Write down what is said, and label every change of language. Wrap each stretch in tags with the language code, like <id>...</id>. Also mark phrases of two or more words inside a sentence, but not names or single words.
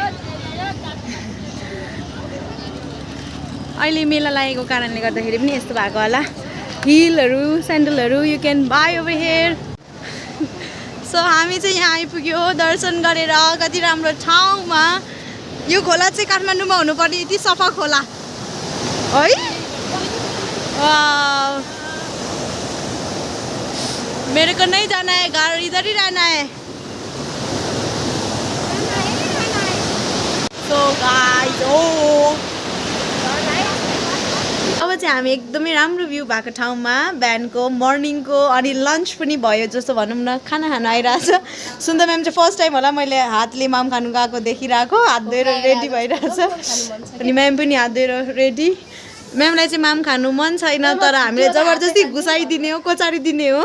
<ne>अहिले मेला लागेको कारणले गर्दाखेरि पनि यस्तो भएको होला हिलहरू स्यान्डलहरू</ne> <en>you can buy over here</en> <ne>सो हामी चाहिँ यहाँ आइपुग्यो दर्शन गरेर कति राम्रो ठाउँमा यो खोला चाहिँ काठमाडौँमा हुनुपर्ने यति सफा खोला है</ne> <hi>मेरे को नहीं जाना है घर इधर ही रहना है</hi> <en>so guys</en> <ne>अब चाहिँ हामी एकदमै राम्रो भ्यू भएको ठाउँमा बिहानको मर्निङको अनि लन्च पनि भयो जस्तो भनौँ न खाना खान आइरहेछ सुन्दा म्याम चाहिँ</ne> <en>first time</en> <ne>होला मैले हातले माम खानु गएको देखिरहेको हात धोएर रेडी भइरहेछ अनि म्याम पनि हात धोएर रेडी म्यामलाई चाहिँ माम खानु मन छैन तर हामीले जबरजस्ती घुसाइदिने हो कोचारिदिने हो</ne>